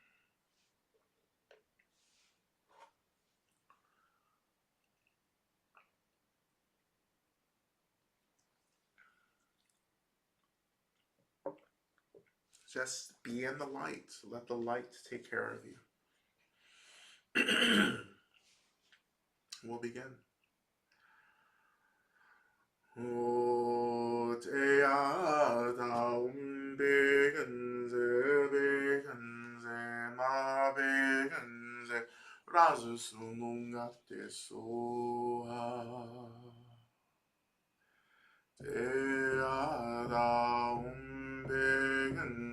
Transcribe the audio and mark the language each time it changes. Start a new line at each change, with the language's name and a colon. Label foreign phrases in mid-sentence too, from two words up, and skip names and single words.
English: Just be in the light. Let the light take care of you. We'll begin. O te ata begenze begenze ma begenze razu sunungate soha. Te ata begenze